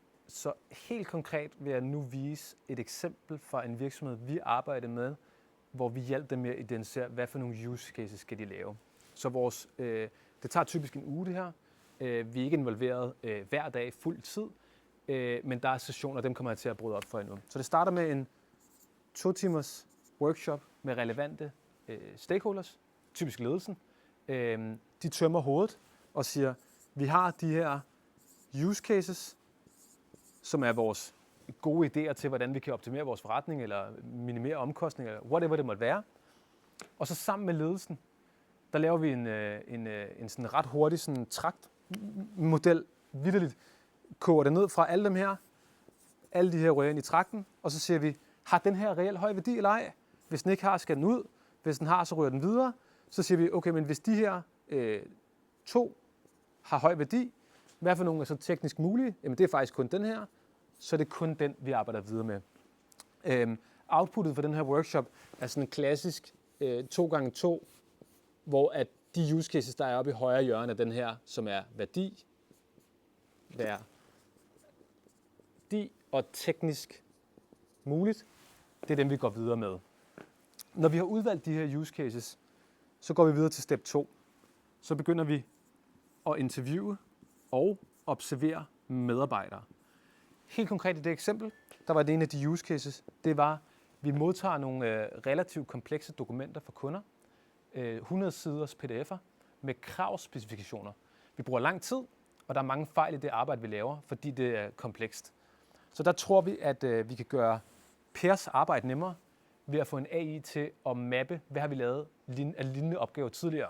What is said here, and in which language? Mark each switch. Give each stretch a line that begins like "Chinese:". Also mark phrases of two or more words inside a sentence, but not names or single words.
Danish: Så helt konkret vil jeg nu vise et eksempel fra en virksomhed, vi arbejder med, hvor vi hjælper dem med at identificere, hvad for nogle
English: use cases
Danish: skal de lave. Så det tager typisk en uge det her. Vi er ikke involveret hver dag fuld tid, men der er sessioner, dem kommer jeg til at bryde op for endnu. Så det starter med en 2 timers workshop med relevante stakeholders, typisk ledelsen. De tømmer hovedet og siger, vi har de her
English: use cases,
Danish: som er vores gode idéer til, hvordan vi kan optimere vores forretning, eller minimere omkostninger, eller whatever det måtte være. Og så sammen med ledelsen, der laver vi en sådan ret hurtig sådan traktmodel, vitterligt koger det ned fra alle dem her, alle de her rører ind i trakten, og så siger vi, har den her reelt høj værdi eller ej? Hvis den ikke har, skal den ud. Hvis den har, så rører den videre. Så siger vi, okay, men hvis de her 2 har høj værdi, hvad for nogle er så teknisk mulige? Jamen det er faktisk kun den her, så det er kun den, vi arbejder videre med. Outputtet for den her workshop er sådan en klassisk 2x2, hvor at de
English: use cases,
Danish: der er oppe i højre hjørne af den her, som er værdi og teknisk muligt, det er dem, vi går videre med. Når vi har udvalgt de her
English: use cases,
Danish: så går vi videre til step 2. Så begynder vi at interviewe og observere medarbejdere. Helt konkret i det eksempel, der var det en af de
English: use cases,
Danish: det var, vi modtager nogle relativt komplekse dokumenter fra kunder, 100 siders pdf'er med kravspecifikationer. Vi bruger lang tid, og der er mange fejl i det arbejde, vi laver, fordi det er komplekst. Så der tror vi, at vi kan gøre Pers arbejde nemmere ved at få en AI til at mappe, hvad har vi lavet af lignende opgaver tidligere.